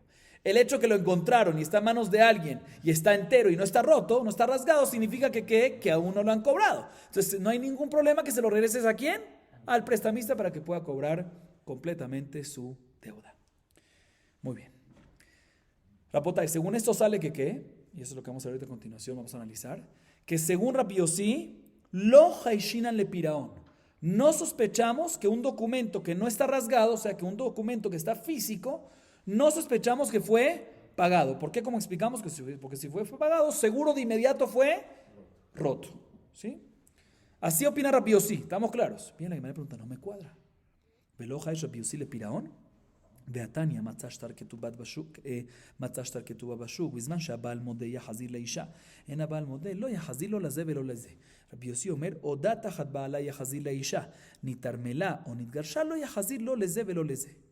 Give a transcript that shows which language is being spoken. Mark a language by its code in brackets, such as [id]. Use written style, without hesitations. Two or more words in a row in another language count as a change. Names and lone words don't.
[es] El hecho que lo encontraron y está en manos de alguien y está entero y no está roto, no está rasgado, significa que aún no lo han cobrado. Entonces no hay ningún problema que se lo regreses ¿a quién? Al prestamista para que pueda cobrar completamente su deuda. Muy bien. Rapotay, según esto sale y eso es lo que vamos a ver ahorita a continuación, vamos a analizar, que según Rabbi Yossi, [he] לא חיישינן לפירעון. [es] No sospechamos que un documento que no está rasgado, o sea, que un documento que está físico, no sospechamos que fue pagado. ¿Por qué? Como explicamos, porque si fue pagado, seguro de inmediato fue roto. ¿Sí? Así opina Rabbi Yossi, ¿estamos claros? Bien, la Gemara pregunta, no me cuadra. [he] ¿ולא חייש רבי יוסי לפירעון? והתניא מצא שטר כתובה בשוק בזמן שהבעל מודה יחזיר לאישה. אין הבעל מודה לא יחזיר לו לזה ולא לזה. רבי יוסי אומר, עודה תחת בעלה יחזיר לאישה, נתרמלה או נתגרשה לא יחזיר לו לזה ולא לזה.